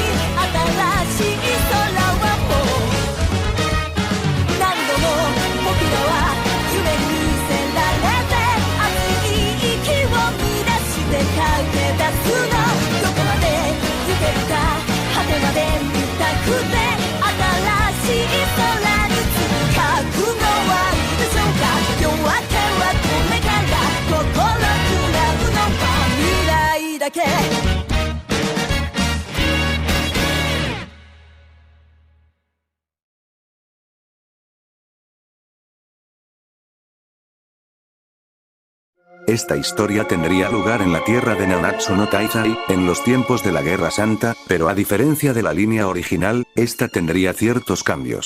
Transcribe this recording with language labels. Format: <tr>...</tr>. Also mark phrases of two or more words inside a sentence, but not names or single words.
<ja>新しい空はもう何度も僕らは夢に見せられて熱い息を乱して駆け出すの。どこまで行けるか果てまで見たくて新しい空につかくのはいいでしょうか。夜明けはこれから心くらむのは未来だけ。</ja> <es>Esta historia tendría lugar en la tierra de Nanatsu no Taizai, en los tiempos de la Guerra Santa, pero a diferencia de la línea original, esta tendría ciertos cambios.</es>